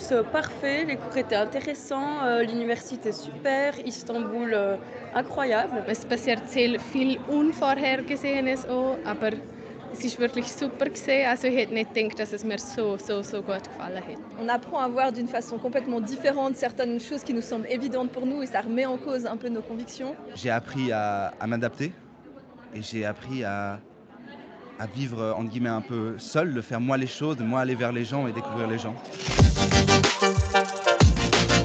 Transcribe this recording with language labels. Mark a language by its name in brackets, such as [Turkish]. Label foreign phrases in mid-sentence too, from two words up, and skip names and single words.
[French] parfait, les cours étaient intéressants, l'université super, Istanbul incroyable. [German] Es passiert sehr viel Unvorhergesehenes auch, aber es ist wirklich super gewesen. Also ich hätte nicht gedacht, dass es mir so gut gefallen hat. [French] On apprend à voir d'une façon complètement différente certaines choses qui nous semblent évidentes pour nous et ça remet en cause un peu nos convictions. J'ai appris à m'adapter et j'ai appris à vivre entre guillemets un peu seul, de faire moi les choses, de moi aller vers les gens et découvrir les gens.